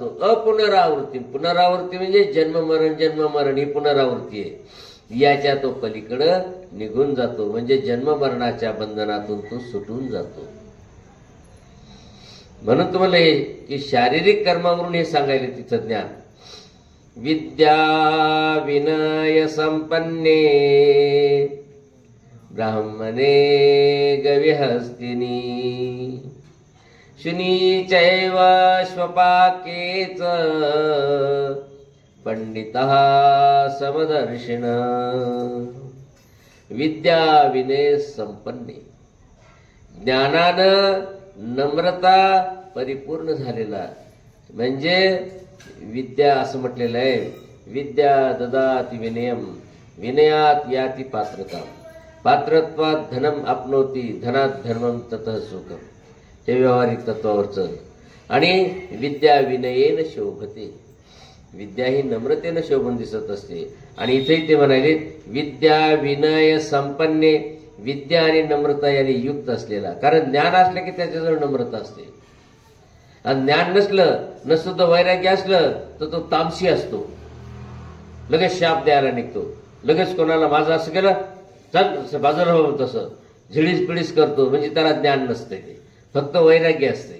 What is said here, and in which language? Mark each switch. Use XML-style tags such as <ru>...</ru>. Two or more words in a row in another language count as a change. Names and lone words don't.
<mr>अपुनरावृत्ती, पुनरावृत्ती म्हणजे जन्ममरण ही पुनरावृत्ती आहे. याच्या तो पलीकडे निघून जातो, म्हणजे जन्ममरणाच्या बंधनातून तो सुटून जातो. म्हणून तुम्हाला हे की शारीरिक कर्मावरून हे सांगायला तिथं ज्ञान.</mr> <sa>विद्या विनय संपन्ने ब्राह्मणे गविहस्तिनी शुनी चैव स्वपाकेच पंडितः समदर्शिन. विद्या विनय संपन्ने,</sa> <mr>ज्ञानानं नम्रता परिपूर्ण झालेला, म्हणजे विद्या असं म्हटलेलं आहे.</mr> <sa>विद्या ददाति विनयम, विनयात याति पात्रता, पात्रत्वात धनम आपनोती, धनात धर्मम ततः सुखम.</sa> <mr>हे व्यावहारिक तत्वावरचं. आणि</mr> <sa>विद्या विनयेन शोभते,</sa> <mr>विद्या ही नम्रतेनं शोभून दिसत असते. आणि इथेही ते म्हणाले</mr> <sa>विद्या विनय संपन्ने,</sa> <mr>विद्या आणि नम्रता यांनी युक्त असलेला. कारण ज्ञान असलं की त्याच्याजवळ नम्रता असते, आणि ज्ञान नसलं वैराग्य असलं तर तो तामसी असतो, लगेच शाप द्यायला निघतो, लगेच कोणाला माझं असं केलं चल बाजूला हो तसं झिडीस पिडीस करतो, म्हणजे त्याला ज्ञान नसते, ते फक्त वैराग्य असते.</mr>